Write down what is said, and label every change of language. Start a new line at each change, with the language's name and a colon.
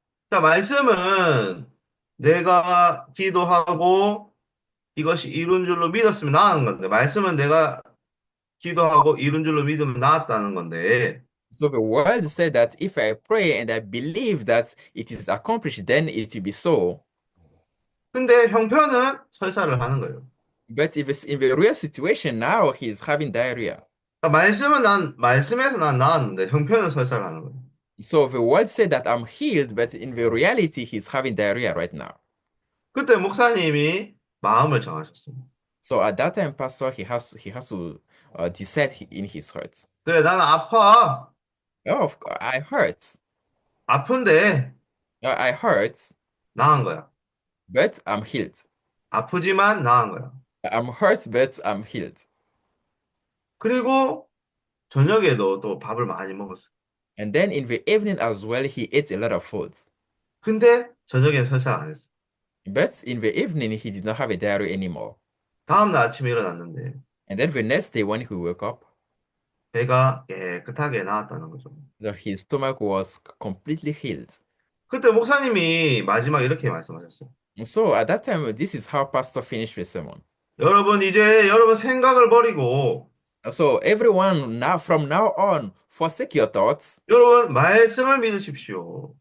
Korean: 자, 말씀은 내가 기도하고 이것이 이룬 줄로 믿었으면 나은 건데, 말씀은 내가 기도하고 이룬 줄로 믿으면 나았다는 건데,
English: So the word said that if I pray and I believe that it is accomplished, then it will be so.
Korean: 근데 형편은 설사를 하는 거예요.
English: But if it's in the real situation now, he is having diarrhea.
Korean: 그러니까 말씀에서 난 나았는데, 형편은 설사를 하는 거예요.
English: So the word said that I'm healed, but in the reality, he's having diarrhea right now.
Korean: 그때 목사님이 마음을 정하셨습니다.
English: So at that time, pastor, he has to decide in his heart.
Korean: 그래, 나는 아파.
English: Oh, I hurt.
Korean: 아픈데,
English: I hurt,
Korean: 나은 거야.
English: but I'm healed.
Korean: 아프지만 나은 거야.
English: I'm hurt, but I'm healed.
Korean: 그리고 저녁에도 또 밥을 많이 먹었어요.
English: And then in the evening as well, he ate a lot of food.
Korean: 근데 저녁엔 설사를 안 했어.
English: But in the evening, he did not have a diarrhea anymore.
Korean: 다음날 아침에 일어났는데
English: And then the next day, when he woke up,
Korean: 배가 깨끗하게 나았다는 거죠.
English: his stomach was completely healed.
Korean: 그때 목사님이 마지막 이렇게 말씀하셨어요.
English: So at that time, this is how pastor finished the sermon.
Korean: 여러분 이제 여러분 생각을 버리고
English: So everyone now, from now on, forsake your thoughts
Korean: 여러분 말씀을 믿으십시오.